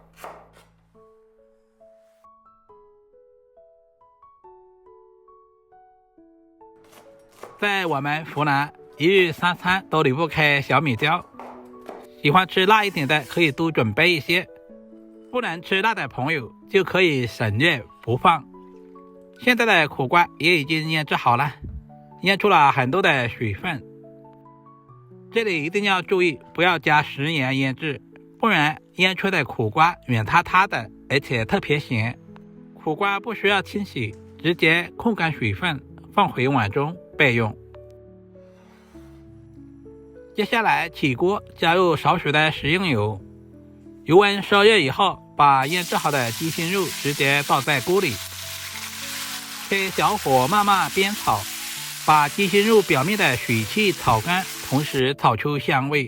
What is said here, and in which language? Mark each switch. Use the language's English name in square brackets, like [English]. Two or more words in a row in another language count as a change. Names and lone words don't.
[Chinese] 在我們湖南，一日3餐都離不開小米椒，喜歡吃辣一點的可以多準備一些，不能吃辣的朋友就可以省略不放。現在的苦瓜也已經醃製好了，醃出了很多的水分。這裡一定要注意，不要加食鹽醃製，不然醃出的苦瓜軟塌塌的，而且特別鹹。苦瓜不需要清洗，直接控乾水分，放回碗中備用。接下來起鍋，加入少許的食用油，油溫燒熱以後，把醃製好的雞胸肉直接倒在鍋裡，開小火慢慢煸炒，把雞胸肉表面的水汽炒乾，同時炒出香味。